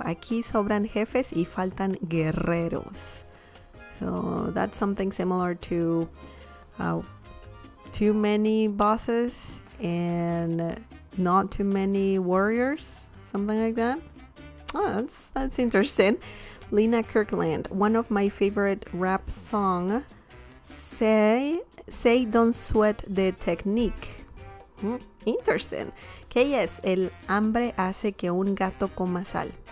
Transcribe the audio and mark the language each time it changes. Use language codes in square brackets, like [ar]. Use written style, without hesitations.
[es] Aquí sobran jefes y faltan guerreros. [en] So that's something similar to too many bosses and not too many warriors, something like that. Oh, that's interesting. Lena Kirkland, one of my favorite rap song, say don't sweat the technique. Interesting. [es] Que es el hambre hace que un gato coma sal.